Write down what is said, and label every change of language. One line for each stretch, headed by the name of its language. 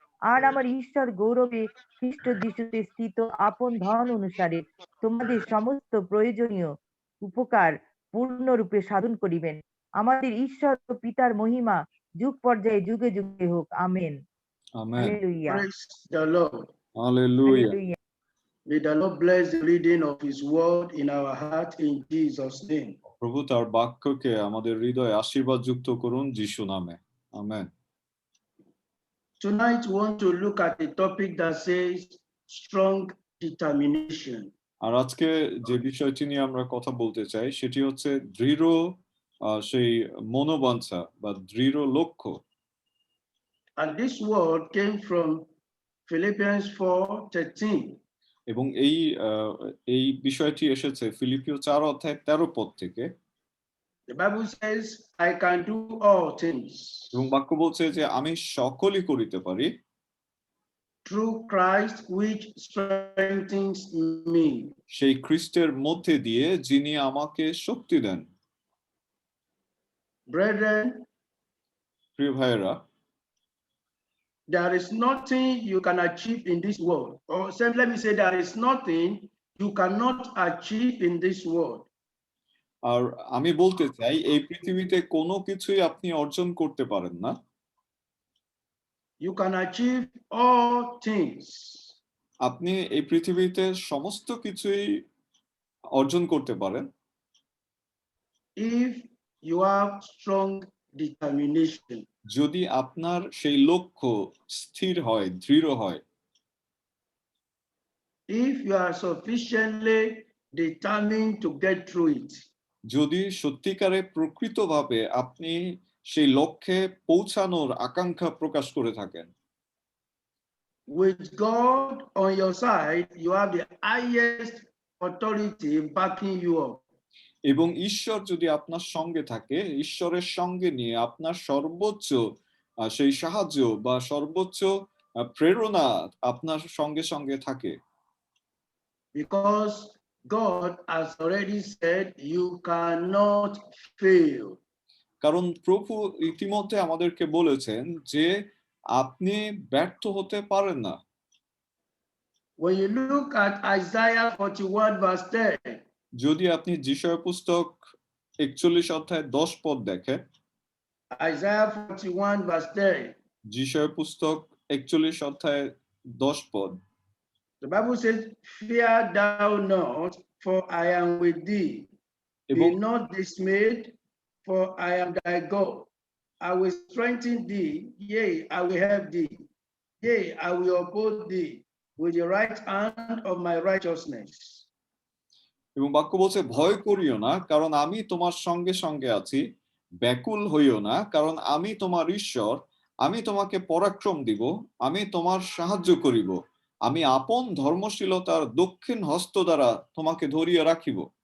Bangla: আর আমার ঈশ্বর গৌরবে খ্রিস্ট যিশুতে স্থিত আপন ধন অনুসারে তোমাদের সমস্ত প্রয়োজনীয় উপকার পূর্ণরূপে সাধন করিবেন। আমাদের ঈশ্বর ও পিতার মহিমা যুগ পর্যায়ে যুগে যুগে হোক। Amen. Amen. Hallelujah.
English: Praise the Lord.
Bangla: Hallelujah. Hallelujah.
English: May the Lord bless the reading of his word in our heart in Jesus' name.
Bangla: প্রভু তার বাক্যকে আমাদের হৃদয়ে আশীর্বাদ যুক্ত করুন যিশু নামে। Amen.
English: Tonight we want to look at a topic that says strong determination.
Bangla: আর আজকে যে বিষয়টি নিয়ে আমরা কথা বলতে চাই সেটি হচ্ছে দৃঢ় সেই মনোবাঞ্ছা বা দৃঢ় লক্ষ্য।
English: And this word came from Philippians 4:13.
Bangla: এবং এই বিষয়টি এসেছে ফিলিপিও 4 অধ্যায় 13 পদ থেকে।
English: The Bible says, I can do all things
Bangla: এবং বাক্য বলছে যে আমি সকলই করিতে পারি
English: through Christ which strengthens me.
Bangla: সেই খ্রিস্টের মধ্যে দিয়ে যিনি আমাকে শক্তি দেন।
English: Brethren,
Bangla: প্রিয় ভাইয়েরা,
English: there is nothing you can achieve in this world. Or let me say, there is nothing you cannot achieve in this world.
Bangla: আর আমি বলতে চাই এই পৃথিবীতে কোনো কিছুই আপনি অর্জন করতে পারেন না।
English: You can achieve all things
Bangla: আপনি এই পৃথিবীতে সমস্ত কিছুই অর্জন করতে পারেন
English: if you have strong determination.
Bangla: যদি আপনার সেই লক্ষ্য স্থির হয়, দৃঢ় হয়।
English: If you are sufficiently determined to get through it.
Bangla: যদি সত্যিকারে প্রকৃতভাবে আপনি সেই লক্ষ্যে পৌঁছানোর আকাঙ্ক্ষা প্রকাশ করে থাকেন।
English: With God on your side, you have the highest authority backing you up.
Bangla: এবং ঈশ্বর যদি আপনার সঙ্গে থাকে, ঈশ্বরের সঙ্গে নিয়ে আপনার সর্বোচ্চ সেই সাহায্য বা সর্বোচ্চ প্রেরণা আপনার সঙ্গে সঙ্গে থাকে।
English: Because God has already said you cannot fail.
Bangla: কারণ প্রভু ইতিমধ্যে আমাদেরকে বলেছেন যে আপনি ব্যর্থ হতে পারেন না।
English: When you look at Isaiah 41 verse 10,
Bangla: যদি আপনি যিশায়া পুস্তক 41 অধ্যায় 10 পদ দেখেন,
English: Isaiah 41 verse 10,
Bangla: যিশায়া পুস্তক 41 অধ্যায় 10 পদ,
English: the Bible says, fear thou not, for I am with thee.
Bangla: এবং
English: Be not dismayed, for I am thy God. I will strengthen thee, yea, I will help thee. Yea, I will uphold thee with the right hand of my righteousness.
Bangla: এবং বাক্য বলছে, ভয় করিও না, কারণ আমি তোমার সঙ্গে সঙ্গে আছি। ব্যাকুল হইও না, কারণ আমি তোমার ঈশ্বর। আমি তোমাকে পরাক্রম দিব, আমি তোমার সাহায্য করিব। আমি আপন ধর্মশীলতার দক্ষিণ হস্ত দ্বারা তোমাকে ধরিয়া রাখিব।